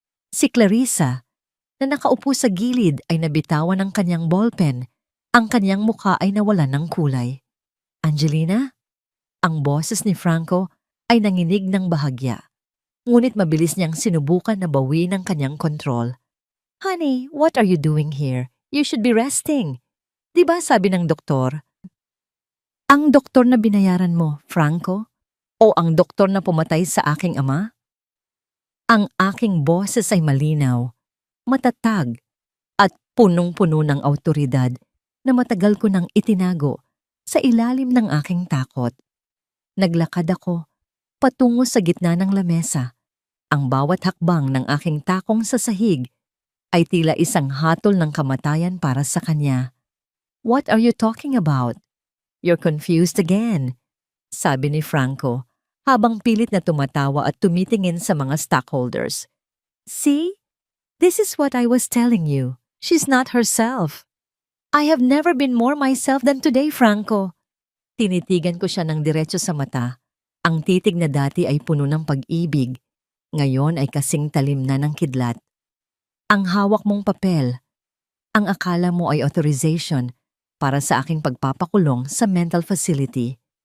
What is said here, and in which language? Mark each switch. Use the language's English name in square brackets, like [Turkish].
[Filipino] Si Clarissa, na nakaupo sa gilid ay nabitawan ng kaniyang ballpen. Ang kaniyang mukha ay nawalan ng kulay. Angelina? Ang boses ni Franco ay nanginig ng bahagya. Ngunit mabilis niyang sinubukan na bawiin ang kaniyang kontrol. [English] Honey, what are you doing here? You should be resting. [Filipino] Diba sabi ng doktor? Ang doktor na binayaran mo, Franco? O ang doktor na pumatay sa aking ama? Ang aking boses ay malinaw, matatag, at punong-puno ng awtoridad na matagal ko nang itinago sa ilalim ng aking takot. Naglakad ako patungo sa gitna ng lamesa. Ang bawat hakbang ng aking takong sa sahig ay tila isang hatol ng kamatayan para sa kanya. [English] What are you talking about? You're confused again, [Filipino] sabi ni Franco habang pilit na tumatawa at tumitingin sa mga stockholders. [English] See? This is what I was telling you. She's not herself. I have never been more myself than today, Franco. [Filipino] Tinitigan ko siya ng diretso sa mata. Ang titig na dati ay puno ng pag-ibig. Ngayon ay kasing talim na ng kidlat. Ang hawak mong papel, ang akala mo ay authorization para sa aking pagpapakulong sa mental facility.